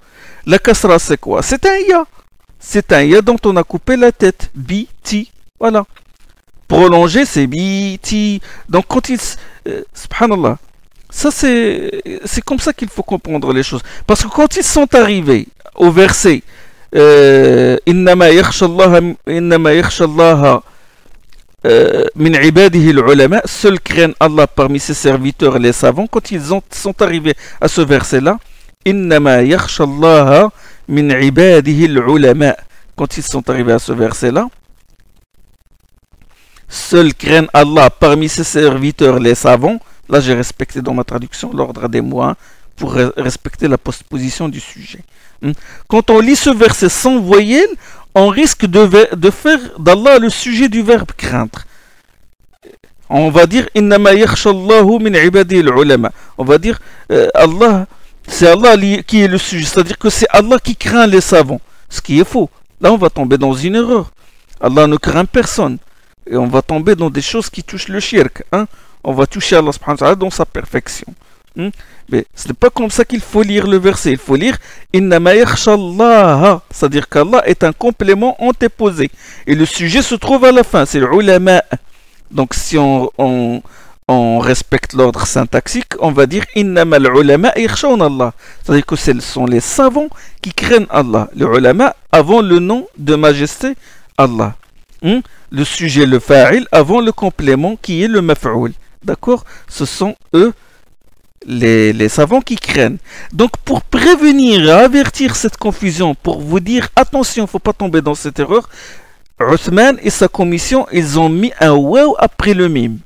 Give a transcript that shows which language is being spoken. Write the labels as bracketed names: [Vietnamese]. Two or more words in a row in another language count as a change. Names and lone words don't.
[French] La kasra, c'est quoi? C'est un ya. C'est un ya dont on a coupé la tête. Bi, ti. Voilà. Prolongé, c'est bi, ti. Donc, quand il... subhanallah. Ça, c'est comme ça qu'il faut comprendre les choses. Parce que quand ils sont arrivés au verset [Arabic] إنما يخشى الله من عباده العلماء, [French] seuls craignent Allah parmi ses serviteurs les savants. Quand ils sont arrivés à ce verset-là, [Arabic] إنما يخشى الله من عباده العلماء. [French] Quand ils sont arrivés à ce verset-là, seuls craignent Allah parmi ses serviteurs les savants. Là, j'ai respecté dans ma traduction l'ordre des mots, hein, pour respecter la postposition du sujet. Quand on lit ce verset sans voyelle, on risque de faire d'Allah le sujet du verbe craindre. On va dire [Arabic] إنما يخشى اللهُ من عباده العلماء. [French] On va dire Allah, c'est Allah qui est le sujet, c'est-à-dire que c'est Allah qui craint les savants, ce qui est faux. Là, on va tomber dans une erreur. Allah ne craint personne. Et on va tomber dans des choses qui touchent le shirk. Hein? On va toucher [Arabic] الله سبحانه وتعالى [French] dans sa perfection. Mais ce n'est pas comme ça qu'il faut lire le verset. Il faut lire [Arabic] إنما يخشى الله. [French] C'est-à-dire qu'Allah est un complément antéposé. Et le sujet se trouve à la fin. C'est l'ulama. Donc si on respecte l'ordre syntaxique, on va dire [Arabic] إنما العلماء يخشون الله. [French] C'est-à-dire que ce sont les savants qui craignent Allah. Les ulama avant le nom de majesté Allah. Le sujet, le fa'il, avant le complément qui est le maf'oul. D'accord? Ce sont eux les savants qui craignent. Donc pour prévenir et avertir cette confusion, pour vous dire attention, il ne faut pas tomber dans cette erreur, Uthman et sa commission, ils ont mis un waw après le mim.